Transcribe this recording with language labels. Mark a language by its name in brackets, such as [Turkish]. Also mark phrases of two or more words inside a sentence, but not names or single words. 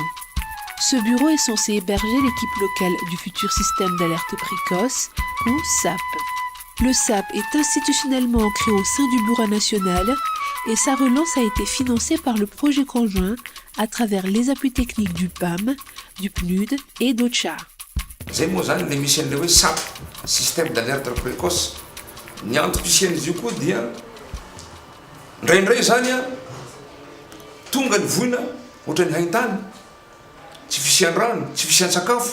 [French] Ce bureau est censé héberger l'équipe locale du futur système d'alerte précoce, ou SAP. Le SAP est institutionnellement ancré au sein du bureau national et sa relance a été financée par le projet conjoint à travers les appuis techniques du PAM, du PNUD et d'OCHA. [Malagasy] Zay moa zany le misy an'le hoe SAP, [French] système d'alerte précoce. [Malagasy] Ny antoko isian'izy io koa dia indraindray zany a tonga ny voina ohatran'ny haintany, tsy fisiany rano, tsy fisiany sakafo.